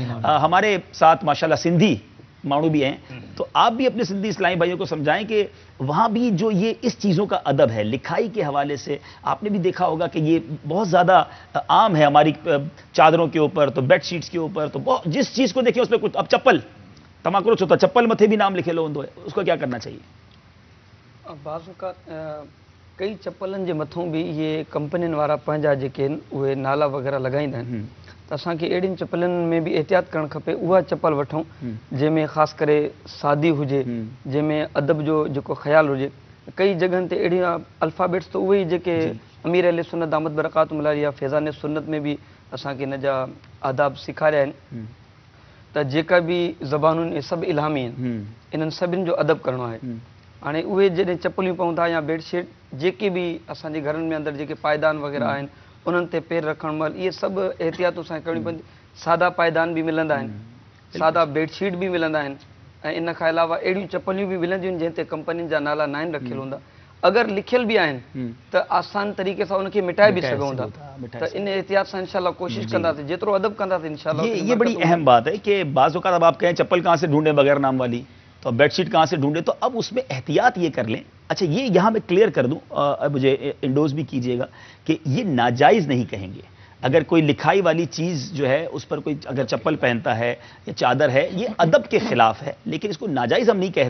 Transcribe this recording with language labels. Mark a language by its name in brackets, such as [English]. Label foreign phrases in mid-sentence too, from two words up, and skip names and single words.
[Urdu] ہمارے ساتھ ماشاءاللہ سندھی مانو بھی ہیں، تو آپ بھی اپنے سندھی اسلامی بھائیوں کو سمجھائیں کہ وہاں بھی جو یہ اس چیزوں کا ادب ہے لکھائی کے حوالے سے آپ نے بھی دیکھا ہوگا کہ یہ بہت زیادہ عام ہے ہماری چادروں کے اوپر، تو, तो [English] bed sheets [Urdu] کے اوپر، تو جس چیز کو دیکھیں اس میں کچھ، اب چپل تماکورو چھوٹا چپل [Sindhi] मथे भी नाम लिखे लो हूंदो है, [Urdu] اس کو کیا کرنا چاہیے? بعض اوقات [Sindhi] कई चप्पलनि जे मथों भी ये कंपनियुनि वारा पंहिंजा जेके आहिनि उहे नाला वग़ैरह लॻाईंदा आहिनि। त असांखे अहिड़ियुनि चप्पलनि में भी एहतियात करणु खपे, उहा चप्पल वठूं जंहिंमें ख़ासि करे सादी हुजे, जंहिंमें अदब जो जेको ख़्यालु हुजे। कई जॻहनि ते अहिड़ियूं अल्फ़ाबेट्स त उहे ई जेके अमीर अहले सुन्नत दामत बरक़ातुहुम या फैज़ान सुन्नत में भी असांखे इन जा आदाब सेखारिया आहिनि त जेका बि ज़बानुनि इहे सभु इल्हामी आहिनि, इन्हनि सभिनि जो अदब करिणो आहे। हाणे उहे जॾहिं चप्पलियूं पाऊं था या बेडशीट जेके बि असांजे घरनि में अंदरि जेके पायदान वग़ैरह आहिनि उन्हनि ते पेर रखण महिल इहे सभु एहतियातूं असांखे करणियूं पवंदियूं। सादा पायदान बि मिलंदा आहिनि, सादा बेडशीट बि मिलंदा आहिनि ऐं इन खां अलावा अहिड़ियूं चप्पलियूं बि मिलंदियूं आहिनि जंहिं ते कंपनियुनि जा नाला न आहिनि रखियल हूंदा। अगरि लिखियल बि आहिनि त आसान तरीक़े सां उनखे मिटाए बि सघूं था। त इन एहतियात सां इंशाल्लाह कोशिश कंदासीं, जेतिरो अदब कंदासीं इंशाल्लाह। [Urdu] یہ بڑی اہم بات ہے کہ بعض اوقات اب آپ کہیں چپل کہاں سے ڈھونڈیں بغیر نام والی، تو بیڈشیٹ کہاں سے ڈھونڈے، تو اب اس میں احتیاط یہ کر لیں. اچھا یہ یہاں میں کلیئر کر دوں، مجھے انڈوز بھی کیجیے گا کہ یہ ناجائز نہیں کہیں گے. اگر کوئی لکھائی والی چیز جو ہے اس پر کوئی اگر چپل پہنتا ہے یا چادر ہے، یہ ادب کے خلاف ہے، لیکن اس کو ناجائز ہم نہیں کہہ رہے.